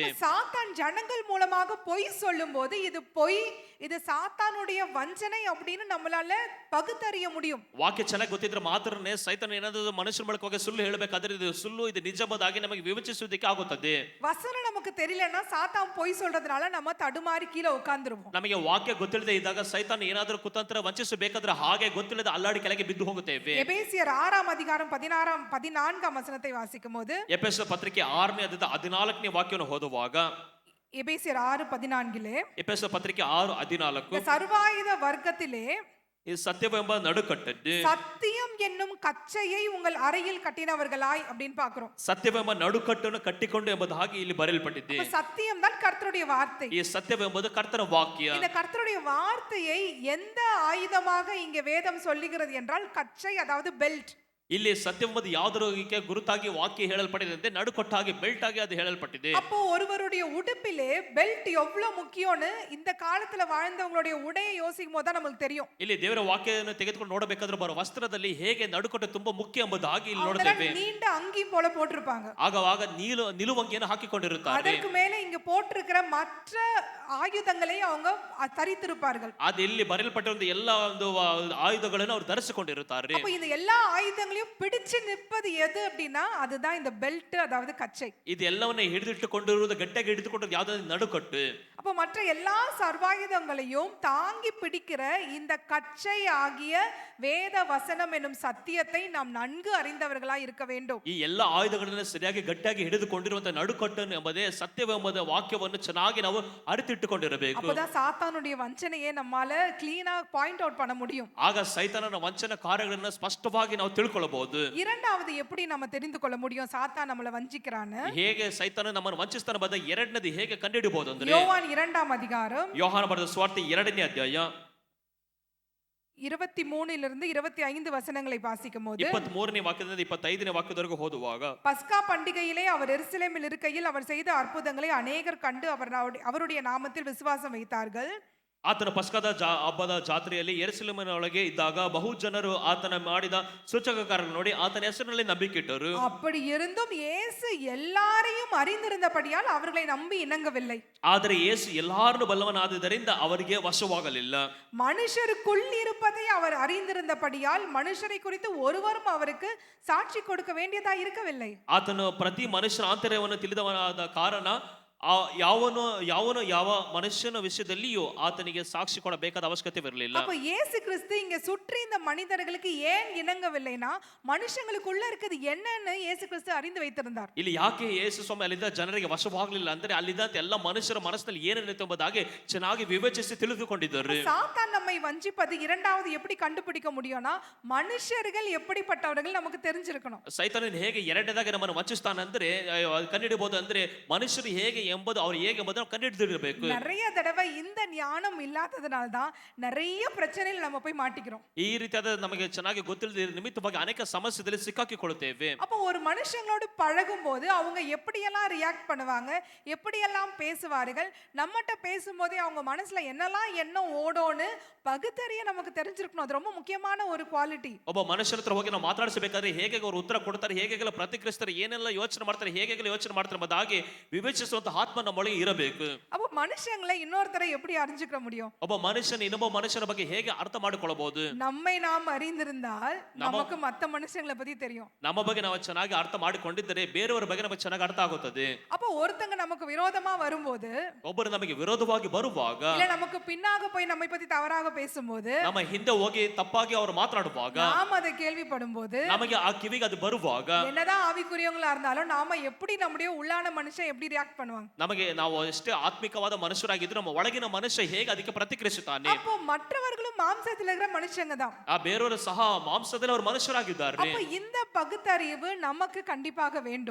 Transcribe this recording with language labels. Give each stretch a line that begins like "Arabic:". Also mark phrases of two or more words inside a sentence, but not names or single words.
Tamil: சாத்தான் ஜனங்கள் மூலமாக பொய் சொல்லும்போது இது பொய், இது சாத்தானுடைய வஞ்சனை அப்படின்னு நம்மளால பகுத்தறிய முடியும்.
Kannada: ವಾಕ್ಯ ಚೆನ್ನಾಗಿ ಗೊತ್ತಿದ್ರೆ ಮಾತ್ರನೇ ಸೈತಾನ ಏನಾದರೂ ಮನುಷ್ಯರ ಮೂಲಕವಾಗಿ ಸುಳ್ಳು ಹೇಳಬೇಕಾದ್ರೆ ಇದು ಸುಳ್ಳು ಇದು ನಿಜವಾದಾಗಿ ನಮಗೆ ವಿವೇಚಿಸುವುದಕ್ಕೆ ಆಗುತ್ತದೆ.
Tamil: வசனம் நமக்கு தெரியலன்னா சாத்தான் பொய் சொல்றதுனால நம்ம தடுமாறி கீழே உட்கார்ந்துருவோம்.
Kannada: ನಮಗೆ ವಾಕ್ಯ ಗೊತ್ತಿಲ್ಲದೆ ಇದ್ದಾಗ ಸೈತಾನ ಏನಾದರೂ ಕುತಂತ್ರ ವಂಚಿಸಬೇಕಾದ್ರೆ ಹಾಗೆ ಗೊತ್ತಿಲ್ಲದೆ ಅಲ್ಲಾಡಿ ಕೆಳಗೆ ಬಿದ್ದು ಹೋಗುತ್ತೇವೆ.
Tamil: எபேசியர் 6ஆம் அதிகாரம் 14ஆம் வசனத்தை வாசிக்கும்போது
Kannada: ಎಫೆಸ ಪತ್ರಿಕೆ 6ನೇ ಅಧ್ಯಾಯ 14ನೇ ವಾಕ್ಯವನ್ನು ಓದುವಾಗ
Tamil: எபேசியர் 6:14
Kannada: ಎಫೆಸ ಪತ್ರಿಕೆ 6:14
Tamil: சர்வாயுத வர்க்கத்திலே
Kannada: ಈ ಸತ್ಯವೆಂಬ ನಡುಕಟ್ಟದ್ದು
Tamil: சத்தியம் என்னும் கச்சையை உங்கள் அறையில் கட்டினவர்களாய் அப்படின்னு பாக்குறோம்.
Kannada: ಸತ್ಯವೆಂಬ ನಡುಕಟ್ಟನ್ನು ಕಟ್ಟಿಕೊಂಡು ಎಂಬುದಾಗಿ ಇಲ್ಲಿ ಬರೆಯಲ್ಪಟ್ಟಿದೆ.
Tamil: அப்ப சத்தியம் தான் கர்த்தருடைய வார்த்தை.
Kannada: ಈ ಸತ್ಯವೆಂಬುದು ಕರ್ತನ ವಾಕ್ಯ.
Tamil: இந்த கர்த்தருடைய வார்த்தையை எந்த ஆயுதமாக இங்க வேதம் சொல்லுகிறது என்றால் கச்சை, அதாவது பெல்ட்.
Kannada: ಇಲ್ಲಿ ಸತ್ಯವೆಂಬುದು ಯಾವುದಕ್ಕೆ ಗುರುತಾಗಿ ವಾಕ್ಯ ಹೇಳಲ್ಪಟ್ಟಿದೆ, ನಡುಕಟ್ಟಾಗಿ ಬೆಲ್ಟ್ ಆಗಿ ಅದು ಹೇಳಲ್ಪಟ್ಟಿದೆ.
Tamil: அப்போ ஒருவருடைய உடுப்பிலே பெல்ட் எவ்வளவு முக்கியம்னு இந்த காலத்துல வாழ்ந்தவங்களுடைய உடையை யோசிக்கும் போது தான் நமக்கு தெரியும்.
Kannada: ಇಲ್ಲಿ ದೇವರ ವಾಕ್ಯವನ್ನು ತೆಗೆದುಕೊಂಡು ನೋಡಬೇಕಾದ್ರೆ ಬರೋ ವಸ್ತ್ರದಲ್ಲಿ ಹೇಗೆ ನಡುಕಟ್ಟು ತುಂಬಾ ಮುಖ್ಯ ಎಂಬುದಾಗಿ ಇಲ್ಲಿ ನೋಡುತ್ತೇವೆ.
Tamil: நீண்ட அங்கி போல போட்டிருப்பாங்க.
Kannada: ಆಗ ನಿಲುವಂಗಿಯನ್ನು ಹಾಕಿಕೊಂಡಿರುತ್ತಾರೆ.
Tamil: அதற்கு மேல இங்க போட்டிருக்கிற மற்ற ஆயுதங்களை அவங்க தரித்திருப்பார்கள்.
Kannada: ಅದು ಇಲ್ಲಿ ಬರೆಯಲ್ಪಟ್ಟಿರುವ ಎಲ್ಲ ಒಂದು ಆಯುಧಗಳನ್ನು ಅವರು ಧರಿಸಿಕೊಂಡಿರುತ್ತಾರೆ.
Tamil: அப்ப இந்த எல்லா ஆயுதங்களையும் பிடிச்சு நிற்பது எது அப்படின்னா அதுதான் இந்த பெல்ட், அதாவது கச்சை.
Kannada: ಇದು ಎಲ್ಲವನ್ನ ಹಿಡಿದಿಟ್ಟುಕೊಂಡಿರುವುದು, ಗಟ್ಟಿಯಾಗಿ ಹಿಡಿದುಕೊಂಡಿರುವುದು ಯಾವುದು? ನಡುಕಟ್ಟು.
Tamil: அப்ப மற்ற எல்லா சர்வாயுதங்களையும் தாங்கி பிடிக்கிற இந்த கச்சை ஆகிய வேத வசனம் என்னும் சத்தியத்தை நாம் நன்கு அறிந்தவர்களாய் இருக்க வேண்டும்.
Kannada: ಈ ಎಲ್ಲ ಆಯುಧಗಳನ್ನು ಸರಿಯಾಗಿ ಗಟ್ಟಿಯಾಗಿ ಹಿಡಿದುಕೊಂಡಿರುವಂತ ನಡುಕಟ್ಟು ಎಂಬುದೇ ಸತ್ಯವೆಂಬುದ ವಾಕ್ಯವನ್ನು ಚೆನ್ನಾಗಿ ನಾವು ಅರಿತಿಟ್ಟುಕೊಂಡಿರಬೇಕು.
Tamil: அப்பதான் சாத்தானுடைய வஞ்சனையை நம்மால கிளீனா
English: point out
Tamil: பண்ண முடியும்.
Kannada: ಆಗ ಸೈತಾನನ ವಂಚನ ಕಾರ್ಯಗಳನ್ನು ಸ್ಪಷ್ಟವಾಗಿ ನಾವು ತಿಳ್ಕೊಳ್ಳಬಹುದು.
Tamil: இரண்டாவது எப்படி நம்ம தெரிந்து கொள்ள முடியும் சாத்தான் நம்மளை வஞ்சிக்கிறான்னு?
Kannada: ಹೇಗೆ ಸೈತಾನ ನಮ್ಮನ್ನು ವಂಚಿಸ್ತಾನೆ ಎಂಬುದ ಎರಡನೇದು ಹೇಗೆ ಕಂಡುಹಿಡಿಯಬಹುದು ಅಂದ್ರೆ,
Tamil: யோவான் 2ஆம் அதிகாரம்
Kannada: ಯೋಹಾನ ಬರೆದ ಸುವಾರ್ತೆ 2ನೇ ಅಧ್ಯಾಯ
Tamil: 23 25 வசனங்களை வாசிக்கும் போது,
Kannada: 23ನೇ ವಾಕ್ಯದಿಂದ 25ನೇ ವಾಕ್ಯದವರೆಗೂ ಓದುವಾಗ,
Tamil: பஸ்கா பண்டிகையிலே அவர் எருசலேமில் இருக்கையில் அவர் செய்த அற்புதங்களை அநேகர் கண்டு அவருடைய நாமத்தில் விசுவாசம் வைத்தார்கள்.
Kannada: ಆತನ ಪಸ್ಕದ ಹಬ್ಬದ ಜಾತ್ರೆಯಲ್ಲಿ ಯೆರೂಸಲೇಮಿನೊಳಗೆ ಇದ್ದಾಗ ಬಹು ಜನರು ಆತನ ಮಾಡಿದ ಸೂಚಕಕಾರಗಳನ್ನು ನೋಡಿ ಆತನ ಹೆಸರಿನಲ್ಲಿ ನಂಬಿಕೆಯಿಟ್ಟರು.
Tamil: அப்படி இருந்தும் இயேசு எல்லாரையும் அறிந்திருந்தபடியால் அவர்களை நம்பி இணங்கவில்லை.
Kannada: ಆದರೆ ಯೇಸು ಎಲ್ಲಾರನ್ನು ಬಲ್ಲವನಾದ್ದರಿಂದ ಅವರಿಗೆ ವಶವಾಗಲಿಲ್ಲ.
Tamil: மனுஷருக்குள் இருப்பதை அவர் அறிந்திருந்தபடியால் மனுஷரை குறித்து ஒருவரும் அவருக்கு சாட்சி கொடுக்க வேண்டியதா இருக்கவில்லை.
Kannada: ಆತನು ಪ್ರತಿ ಮನುಷ್ಯನ ಆಂತರ್ಯವನ್ನು ತಿಳಿದವನಾದ ಕಾರಣ ಯಾವ ಮನುಷ್ಯನ ವಿಷಯದಲ್ಲಿಯೂ ಆತನಿಗೆ ಸಾಕ್ಷಿ ಕೊಡಬೇಕಾದ ಅವಶ್ಯಕತೆವಿರಲಿಲ್ಲ.
Tamil: அப்ப இயேசு கிறிஸ்து இங்க சுற்றி இந்த மனிதர்களுக்கு ஏன் இணங்கவில்லைனா மனுஷங்களுக்குள்ள இருக்குது என்னன்னு இயேசு கிறிஸ்து அறிந்து வைத்திருந்தார்.
Kannada: ಇಲ್ಲಿ ಯಾಕೆ ಯೇಸು ಸ್ವಾಮಿ ಅಲ್ಲಿದ್ದ ಜನರಿಗೆ ವಶವಾಗಲಿಲ್ಲ ಅಂದ್ರೆ ಅಲ್ಲಿದ್ದಂತ ಎಲ್ಲ ಮನುಷ್ಯರ ಮನಸ್ಸಿನಲ್ಲಿ ಏನಿರುತ್ತೆ ಎಂಬುದಾಗಿ ಚೆನ್ನಾಗಿ ವಿವೇಚಿಸಿ ತಿಳಿದುಕೊಂಡಿದ್ದರು.
Tamil: சாத்தான் நம்மை வஞ்சிப்பது இரண்டாவது எப்படி கண்டுபிடிக்க முடியும்னா மனுஷர்கள் எப்படிப்பட்டவர்கள் நமக்கு தெரிஞ்சிருக்கணும்.
Kannada: ಸೈತಾನನು ಹೇಗೆ ಎರಡನೇದಾಗಿ ನಮ್ಮನ್ನು ವಂಚಿಸ್ತಾನೆ ಅಂದ್ರೆ ಕಂಡುಹಿಡಿಯಬಹುದು ಅಂದ್ರೆ ಮನುಷ್ಯರು ಹೇಗೆ ಎಂಬುದು ಅವರು ಹೇಗೆ ಎಂಬುದನ್ನು ಕಂಡುಹಿಡಿದಿರಬೇಕು.
Tamil: நிறைய தடவை இந்த ஞானம் இல்லாததனால தான் நிறைய பிரச்சனைகள் நம்ம போய் மாட்டிக்கிறோம்.
Kannada: ಈ ರೀತಿಯಾದ ನಮಗೆ ಚೆನ್ನಾಗಿ ಗೊತ್ತಿಲ್ಲದ ನಿಮಿತ್ತವಾಗಿ ಅನೇಕ ಸಮಸ್ಯೆಗಳಲ್ಲಿ ಸಿಕ್ಕಾಕಿಕೊಳ್ಳುತ್ತೇವೆ.
Tamil: அப்போ ஒரு மனுஷங்களோடு பழகும்போது அவங்க எப்படியெல்லாம் ரியாக்ட் பண்ணுவாங்க, எப்படியெல்லாம் பேசுவார்கள், நம்மகிட்ட பேசும்போதே அவங்க மனசுல என்னெல்லாம் எண்ணம் ஓடோன்னு பகுத்தறிய நமக்கு தெரிஞ்சிருக்கணும். அது ரொம்ப முக்கியமான ஒரு குவாலிட்டி.
Kannada: ಒಬ್ಬ ಮನುಷ್ಯನ ಹತ್ರ ಹೋಗಿ ನಾವು ಮಾತಾಡಿಸಬೇಕಾದ್ರೆ ಹೇಗೆ ಅವರು ಉತ್ತರ ಕೊಡ್ತಾರೆ, ಹೇಗೆ ಪ್ರತಿಕ್ರಿಯಿಸ್ತಾರೆ, ಏನೆಲ್ಲ ಯೋಚನೆ ಮಾಡ್ತಾರೆ, ಹೇಗೆ ಯೋಚನೆ ಮಾಡ್ತಾರೆ ಎಂಬುದಾಗಿ ವಿವೇಚಿಸುವಂತ ಆತ್ಮ ನಮ್ಮೊಳಗೆ ಇರಬೇಕು.
Tamil: அப்போ மனுஷங்களை இன்னொருத்தரை எப்படி அறிஞ்சுக்க முடியும்?
Kannada: ಒಬ್ಬ ಮನುಷ್ಯನ ಇನ್ನೊಬ್ಬ ಮನುಷ್ಯನ ಬಗ್ಗೆ ಹೇಗೆ ಅರ್ಥ ಮಾಡಿಕೊಳ್ಳಬಹುದು?
Tamil: நம்மை நாம் அறிந்திருந்தால் நமக்கு மத்த மனுஷங்களை பத்தி தெரியும்.
Kannada: ನಮ್ಮ ಬಗ್ಗೆ ನಾವು ಚೆನ್ನಾಗಿ ಅರ್ಥ ಮಾಡಿಕೊಂಡಿದ್ದರೆ ಬೇರೆಯವರ ಬಗ್ಗೆ ನಮಗೆ ಚೆನ್ನಾಗಿ ಅರ್ಥ ಆಗುತ್ತದೆ.
Tamil: அப்போ ஒருத்தங்க நமக்கு விரோதமா வரும்போது,
Kannada: ಒಬ್ಬರು ನಮಗೆ ವಿರೋಧವಾಗಿ ಬರುವಾಗ,
Tamil: இல்ல நமக்கு பின்னாக போய் நம்மை பத்தி தவறாக பேசும்போது,
Kannada: ನಮ್ಮ ಹಿಂದೆ ಹೋಗಿ ತಪ್ಪಾಗಿ ಅವರು ಮಾತನಾಡುವಾಗ,
Tamil: நாம் அதை கேள்விப்படும்போது,
Kannada: ನಮಗೆ ಆ ಕಿವಿಗೆ ಅದು ಬರುವಾಗ,
Tamil: என்னதான் ஆவிக்குரியவங்களா இருந்தாலும் நாம எப்படி நம்முடைய உள்ளான மனுஷன் எப்படி ரியாக்ட் பண்ணுவாங்க?
Kannada: ನಮಗೆ ನಾವು ಎಷ್ಟೇ ಆತ್ಮಿಕವಾದ ಮನುಷ್ಯರಾಗಿದ್ರು ನಮ್ಮ ಒಳಗಿನ ಮನುಷ್ಯ ಹೇಗೆ ಅದಕ್ಕೆ ಪ್ರತಿಕ್ರಿಯಿಸುತ್ತಾನೆ?
Tamil: அப்போ மற்றவர்களும் மாம்சத்தில் இருக்கிற மனுஷங்க தான்.
Kannada: ಆ ಬೇರೆಯವರು ಸಹ ಮಾಂಸದಲ್ಲಿ ಅವರು ಮನುಷ್ಯರಾಗಿದ್ದಾರೆ.
Tamil: அப்ப இந்த பகுத்தறிவு நமக்கு கண்டிப்பாக வேண்டும்.